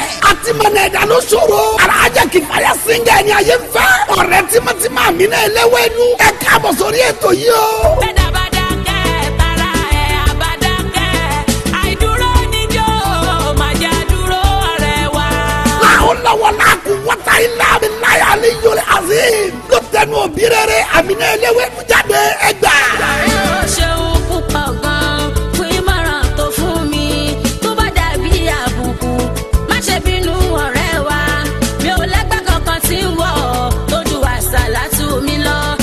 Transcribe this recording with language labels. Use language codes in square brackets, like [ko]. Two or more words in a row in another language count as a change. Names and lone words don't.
[yo] Àti mọ̀nà ẹ̀dá ló ṣòro. Alhaja Kifaya Singer ni ayé ń fẹ́. Ọ̀rẹ́ tímọ́tímọ́ Àmínà Eléwédú. Ẹ káàbọ̀ sórí ètò yìí o. Bẹ́ẹ̀dá bá dákẹ́, ara ẹ̀ á bá dákẹ́. Àìdúró níjó, má jẹ́ dúró ọ̀rẹ́ wa. [ar] لا حول ولا قوة إلا بالله العلي العظيم. [yo] Ló tẹnu òbí rere Àmínà Eléwédú jáde, ẹ gbà. Ó ṣeun púpọ̀ gan-an fún ìmọ̀ràn tó fún mi. Tó bá dàbí àbùkù, má ṣe bínú ọ̀rẹ́ wa. Mi ò lẹ́gbẹ́ kankan tí ń wọ̀ tó ju àsàlátù mi lọ.